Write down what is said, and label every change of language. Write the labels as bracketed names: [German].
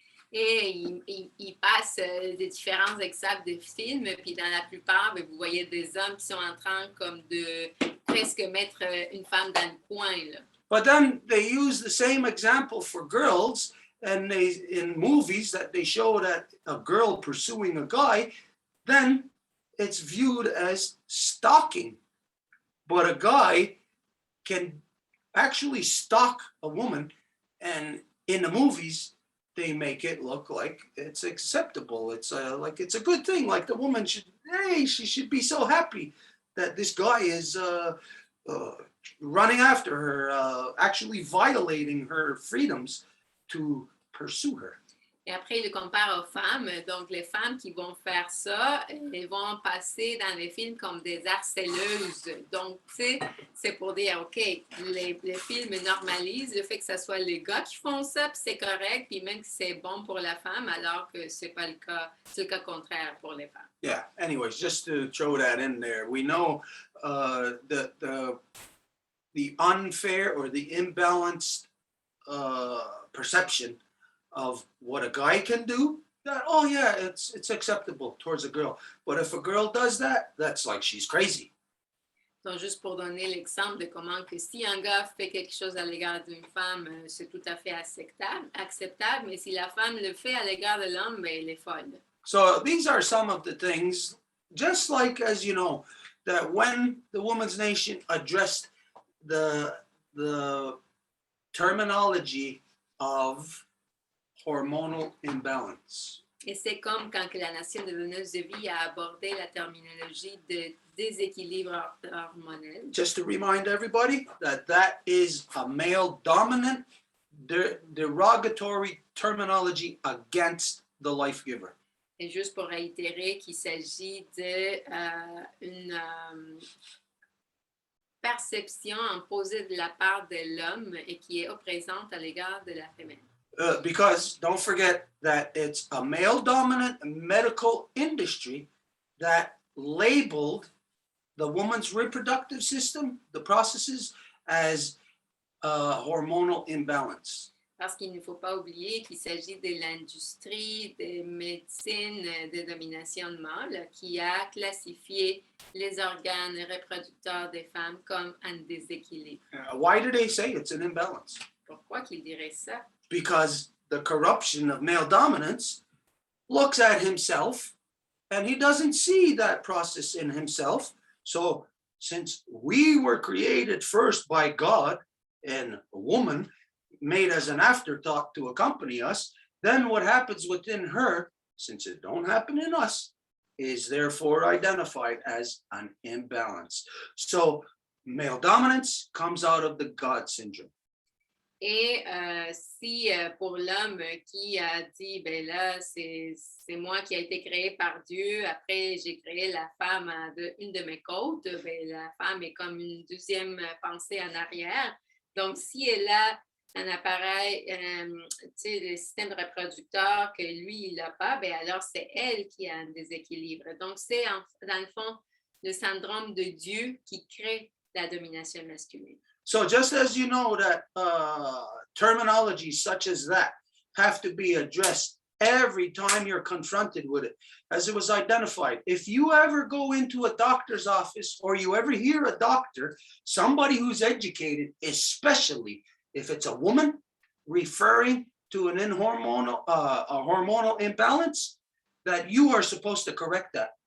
[French] Et il passe des différents exemples de films, puis dans la plupart, vous voyez des hommes qui sont en train comme de presque mettre une femme dans le coin, là. [English] But then they use the same example for girls, and in movies that they show that a girl pursuing a guy, then it's viewed as stalking. But a guy can actually stalk a woman, and in the movies, they make it look like it's acceptable. It's like it's a good thing. Like the woman she should be so happy that this guy is running after her, actually violating her freedoms to pursue her. [French] Et après, il le compare aux femmes. Donc, les femmes qui vont faire ça, elles vont passer dans les films comme des harceleuses. Donc, tu sais, c'est pour dire, OK, les films normalisent le fait que ce soit les gars qui font ça, puis c'est correct, puis même que c'est bon pour la femme, alors que c'est pas le cas, c'est le cas contraire pour les femmes. [English] Yeah, anyways, just to throw that in there, we know the unfair or the imbalanced perception of what a guy can do, that, oh yeah, it's acceptable towards a girl. But if a girl does that, that's like she's crazy. [French] Donc, juste pour donner l'exemple de comment que si un gars fait quelque chose à l'égard d'une femme, c'est tout à fait acceptable, mais si la femme le fait à l'égard de l'homme, ben, elle est folle. [English] So these are some of the things, just like as you know, that when the Women's Nation addressed the terminology of hormonal imbalance. [French] Et c'est comme quand que la nation de donneuse de vie a abordé la terminologie de déséquilibre hormonal. [English] Just to remind everybody that is a male dominant derogatory terminology against the life giver. [French] Et juste pour réitérer qu'il s'agit d'une perception imposée de la part de l'homme et qui est oppressante à l'égard de la femme. [English] Because don't forget that it's a male-dominant medical industry that labeled the woman's reproductive system, the processes, as hormonal imbalance. [French] Parce qu'il ne faut pas oublier qu'il s'agit de l'industrie de médecine de domination de mâle qui a classifié les organes reproducteurs des femmes comme un déséquilibre. [English] Why do they say it's an imbalance? [French] Pourquoi qu'il dirait ça? [English] Because the corruption of male dominance looks at himself and he doesn't see that process in himself. So since we were created first by God and a woman made as an afterthought to accompany us, then what happens within her, since it don't happen in us, is therefore identified as an imbalance. So male dominance comes out of the God syndrome. [French] Et si pour l'homme qui a dit, ben là, c'est moi qui a été créé par Dieu, après j'ai créé la femme une de mes côtes, ben la femme est comme une deuxième pensée en arrière. Donc, si elle a un appareil, le système reproducteur que lui, il n'a pas, ben alors c'est elle qui a un déséquilibre. Donc, c'est dans le fond le syndrome de Dieu qui crée la domination masculine. [English] So just as you know that terminology such as that have to be addressed every time you're confronted with it, as it was identified. If you ever go into a doctor's office or you ever hear a doctor, somebody who's educated, especially if it's a woman referring to a hormonal imbalance, that you are supposed to correct that.